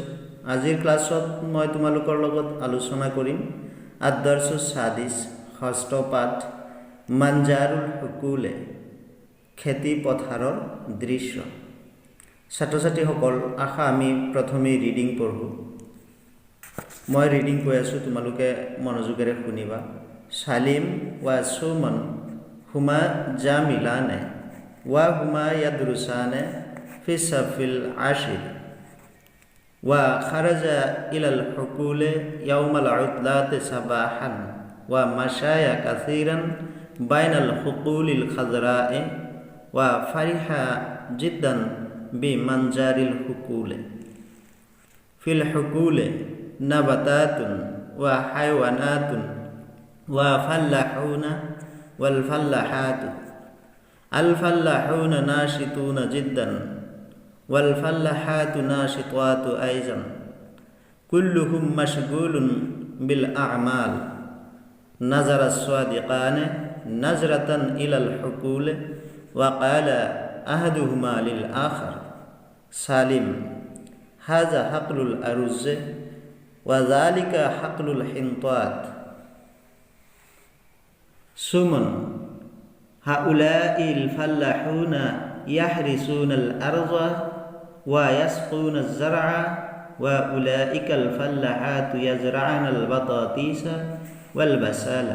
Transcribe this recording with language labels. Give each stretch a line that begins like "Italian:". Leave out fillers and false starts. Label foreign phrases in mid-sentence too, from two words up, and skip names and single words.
Assamese: আজিৰ ক্লাছত মই তোমালোকৰ লগত আলোচনা কৰিম
Arabic: الدرس السادس,
Assamese: ষষ্ঠ পাঠ
Arabic: منظر الحقول,
Assamese: খেতি পথাৰৰ দৃশ্য। ছাত্ৰ-ছাত্ৰীসকল, আশা আমি প্ৰথমে ৰিডিং পঢ়োঁ। মই ৰিডিং কৈ আছোঁ, তোমালোকে মনোযোগেৰে শুনিবা।
Arabic: سالم وسمن هما زميلان وهما يدرسان في الصف العاشر وخرجا إلى الحقول يوم الثلاثاء صباحا و مشيا كثيرا بين الحقول الخضراء وفرحا جدا بمنظر الحقول في الحقول نباتات وحيوانات وفلاحون والفلاحات الفلاحون ناشطون جدا والفلاحات ناشطات أيضا كلهم مشغول بالأعمال نظر الصادقان نظرة إلى الحقول وقال أحدهما للآخر سالم هذا حقل الأرز وذلك حقل الحنطات سمن هؤلاء الفلاحون يحرثون الأرض ويسقون الزرع وأولئك الفلاحات يزرعن البطاطس والبصل.